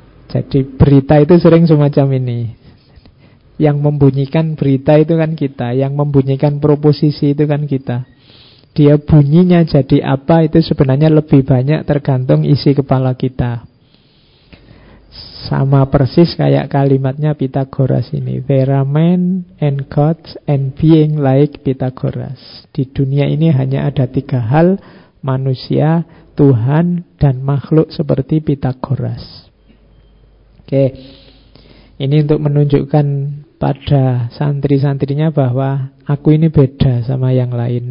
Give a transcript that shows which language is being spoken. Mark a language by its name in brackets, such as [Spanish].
[Indonesian] Jadi berita itu sering semacam ini. Yang membunyikan berita itu kan kita. Yang membunyikan proposisi itu kan kita. Dia bunyinya jadi apa itu sebenarnya lebih banyak tergantung isi kepala kita. Sama persis kayak kalimatnya Pythagoras ini. [English] There are men and gods and being like Pythagoras. [Indonesian] Di dunia ini hanya ada tiga hal. Manusia, Tuhan, dan makhluk seperti Pythagoras. Oke. Ini untuk menunjukkan pada santri-santrinya bahwa aku ini beda sama yang lain.